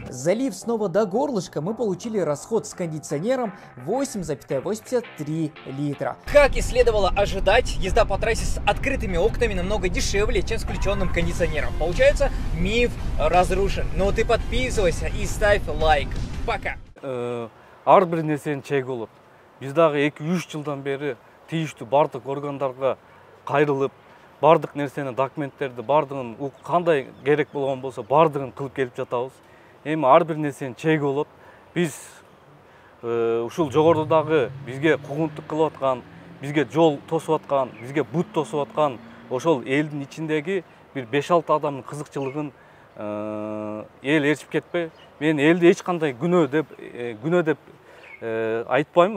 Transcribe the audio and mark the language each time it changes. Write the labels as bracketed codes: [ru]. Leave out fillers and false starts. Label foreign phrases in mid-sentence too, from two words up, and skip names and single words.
[ru] Залив снова до горлышка, мы получили расход с кондиционером 8,83 литра. Как и следовало ожидать, езда по трассе с открытыми окнами намного дешевле, чем с включенным кондиционером. Получается, миф разрушен. Но ты подписывайся и ставь лайк. Пока. [ky] Ар бир нерсенин чеги болот. Биз дагы 2-3 жылдан бери тийиштүү бардык органдарга кайрылып, бардык нерсени, документтерди бардыгын кандай керек болгон болсо бардыгын кылып келип жатабыз. Эми ар бир нерсенин чеги болот. Биз ушул жогорудагы бизге куугунтук кылып аткан, бизге жол тосуп аткан, бизге бут тосуп аткан ошол элдин ичиндеги бир 5-6 адамдын кызыкчылыгын эл ээрчип кетпей, мен элди эч кандай күнөө деп айтпаймын.